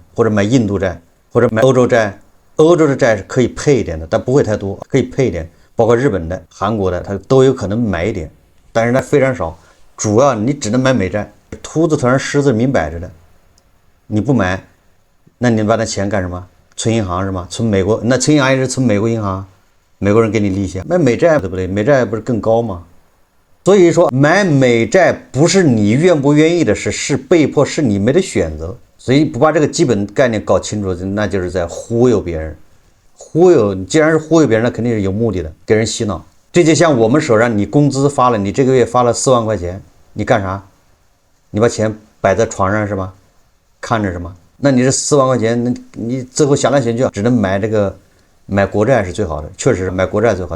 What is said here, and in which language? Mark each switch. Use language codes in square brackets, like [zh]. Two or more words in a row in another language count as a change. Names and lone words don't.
[zh] 或者買印度債，或者買歐洲債。歐洲的債是可以配一點的，但不會太多，可以配一點，包括日本的、韓國的，它都有可能買一點，但是呢非常少，主要你只能買美債，秃子頭上虱子明擺着的，你不買，那你把那錢幹什麼？存銀行是嗎？存美國，那存銀行也是存美國銀行，美國人給你利息，買美債對不对？美債不是更高嗎？所以說買美債不是你願不願意的事，是被迫，是你沒得選擇。所以不把這個基本概念搞清楚，那就是在忽悠別人。忽悠，既然是忽悠別人，那肯定是有目的的，給人洗腦。這就像我們手上，你工資發了，你這個月發了4萬塊錢，你幹啥？你把錢擺在床上是吧？看着是嗎？那你這4萬塊錢，你最後想來想去，只能買買國債是最好的，確實買國債最好。